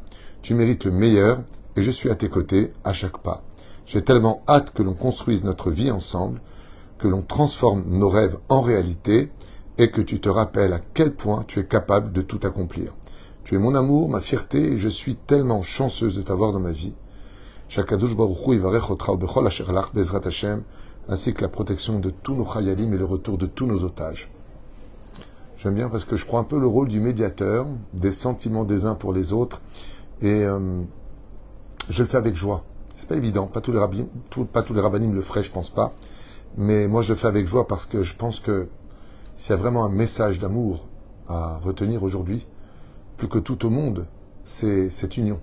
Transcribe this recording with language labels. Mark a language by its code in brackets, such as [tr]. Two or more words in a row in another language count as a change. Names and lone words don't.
[fr] Tu mérites le meilleur et je suis à tes côtés à chaque pas. J'ai tellement hâte que l'on construise notre vie ensemble, que l'on transforme nos rêves en réalité et que tu te rappelles à quel point tu es capable de tout accomplir. Tu es mon amour, ma fierté, et je suis tellement chanceuse de t'avoir dans ma vie. [he] שהקדוש ברוך הוא יברך אותך בכל אשר לך בעזרת השם, [fr] ainsi que la protection de tous nos chayalim et le retour de tous nos otages. J'aime bien parce que je prends un peu le rôle du médiateur, des sentiments des uns pour les autres, et je le fais avec joie. C'est pas évident, pas tous les rabbinim le feraient, je pense pas, mais moi je le fais avec joie parce que je pense que s'il y a vraiment un message d'amour à retenir aujourd'hui, plus que tout au monde, c'est cette union.